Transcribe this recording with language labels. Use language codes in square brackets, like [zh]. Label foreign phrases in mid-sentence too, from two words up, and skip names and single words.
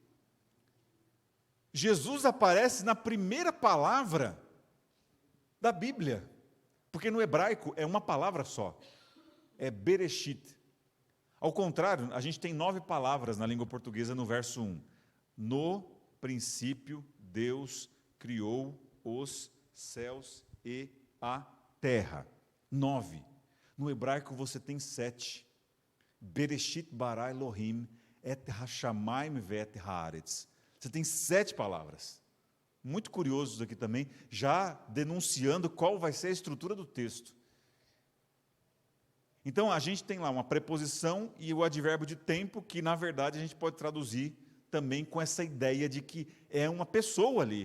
[pt] Jesus aparece na primeira palavra da Bíblia, porque no hebraico é uma palavra só, é Bereshit. Ao contrário, a gente tem 9 palavras na língua portuguesa no verso 1. No princípio, Deus criou os céus e a terra. 9. No hebraico você tem 7. [he] בראשית ברא אלהים את השמים ואת הארץ. [pt] Você tem 7 palavras. Muito curioso isso aqui também, já denunciando qual vai ser a estrutura do texto. Então, a gente tem lá uma preposição e o advérbio de tempo, que na verdade a gente pode traduzir também com essa ideia de que é uma pessoa ali.